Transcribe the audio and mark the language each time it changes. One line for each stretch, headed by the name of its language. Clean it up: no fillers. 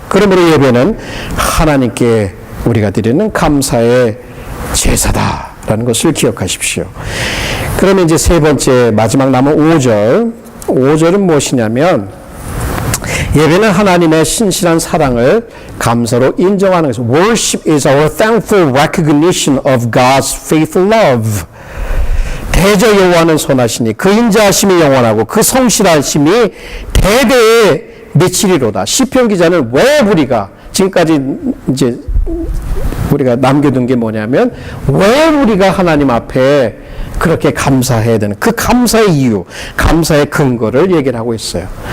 Korean: 그러므로 예배는 하나님께 우리가 드리는 감사의 제사다라는 것을 기억하십시오. 그러면 이제 세 번째 마지막 남은 5절. 5절은 무엇이냐면 예배는 하나님의 신실한 사랑을 감사로 인정하는 것입니다.
English: Worship is our thankful recognition of God's faithful love.
Korean: 대저 여호와는 선하시니 그 인자하심이 영원하고 그 성실하심이 대대에 미치리로다. 시편 기자는 왜 우리가 지금까지 이제 우리가 남겨둔 게 뭐냐면 왜 우리가 하나님 앞에 그렇게 감사해야 되는 그 감사의 이유, 감사의 근거를 얘기를 하고 있어요.